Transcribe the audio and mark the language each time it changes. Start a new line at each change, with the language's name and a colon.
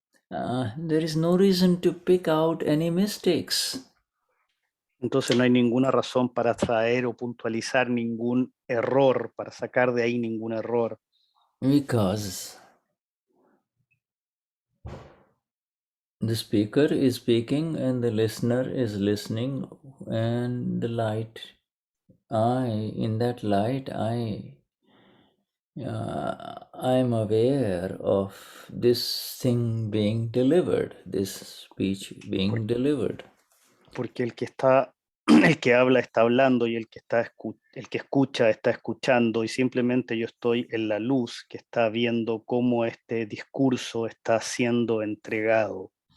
English: There is no reason to pick out any mistakes.
Spanish: Entonces no hay ninguna razón para traer o puntualizar ningún error, para sacar de ahí ningún error.
English: Because the speaker is speaking and the listener is listening, and the light, in that light, I'm aware of this thing being delivered, this speech being delivered.
Spanish: Porque el que el que habla está hablando y el que escucha está escuchando, y simplemente yo estoy en la luz que está viendo cómo este discurso está siendo entregado.